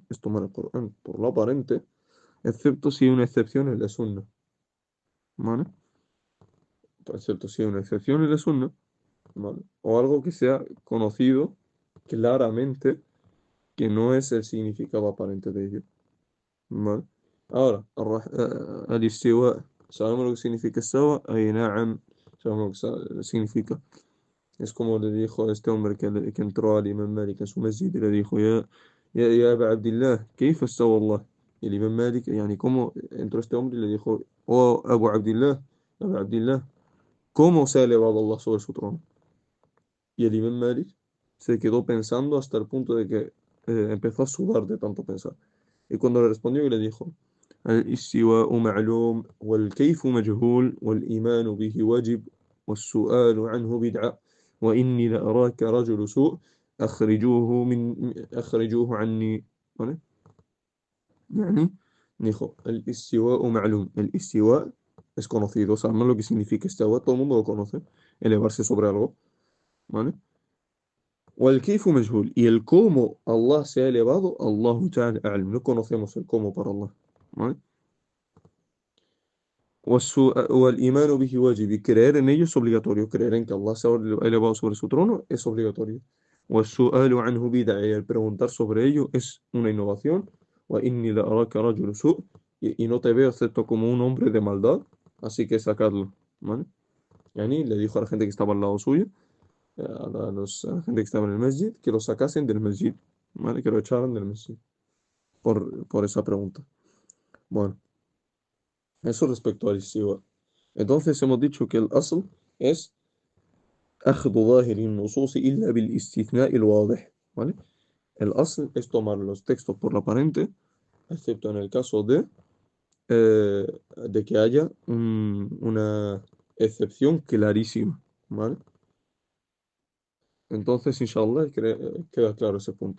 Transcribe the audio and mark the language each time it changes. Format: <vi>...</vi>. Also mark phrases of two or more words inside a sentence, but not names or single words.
<es>Es tomar el Corán por lo aparente, excepto si hay una excepción en la Sunna, ¿vale? Excepto si hay una excepción en la Sunna, ¿vale? O algo que sea conocido claramente que no es el significado aparente de ello, ¿vale? Ahora, al-istiwa, ¿sabemos lo que significa istawa? Ay, na'am, sabemos lo que significa. Es como le dijo a este hombre que entró al Imam Malik en su masjid y le dijo, ya Aba Abdillah,</es> <ar>¿كيف استوى الله?</ar> <es>Y el Imam Malik, yani, ¿cómo entró este hombre y le dijo, oh Abu Abdillah, Abu Abdillah, ¿cómo se ha elevado Allah sobre su trono? Y el Imam Malik se quedó pensando hasta el punto de que empezó a sudar de tanto pensar. Y cuando le respondió y le dijo,</es> <ar>الاستواء معلوم والكيف مجهول والإيمان به واجب والسؤال عنه بدعة وإني لأراك رجل سوء أخرجوه عني. ¿Vale?</ar> <es>يعني dijo, el</es> <ar>استواء معلوم.</ar> <es>El istiwa es conocido, sabemos lo que significa istiwa, todo el mundo lo conoce, elevarse sobre algo, ¿vale?</es> <ar>والكيف مجهول.</ar> <es>Y el cómo Allah se ha elevado,</es> <ar>الله تعالى أعلم.</ar> <es>No conocemos el cómo para Allah, ¿vale?</es> <ar>والإيمان به واجب.</ar> <es>Y creer en ello es obligatorio. Creer en que Allah se ha elevado sobre su trono es obligatorio.</es> <ar>والسؤال عنه بدعة.</ar> <es>Y el preguntar sobre ello es una innovación.</es> <ar>وإني لأراك رجل سوء.</ar> <es>Y no te veo excepto como un hombre de maldad, así que sacadlo, ¿vale? Yani le dijo a la gente que estaba al lado suyo, a la gente que estaba en el masjid, que lo sacasen del masjid, ¿vale? Que lo echaran del masjid por esa pregunta. Bueno, eso respecto al istiwa. Entonces hemos dicho que el asl es</es> <ar>أخذ ظاهر النصوص إلا بالاستثناء الواضح,</ar> <es>¿vale? El asl es tomar los textos por lo aparente, excepto en el caso eh, de que haya una excepción clarísima, ¿vale? Entonces, inshallah, queda claro ese punto.</es>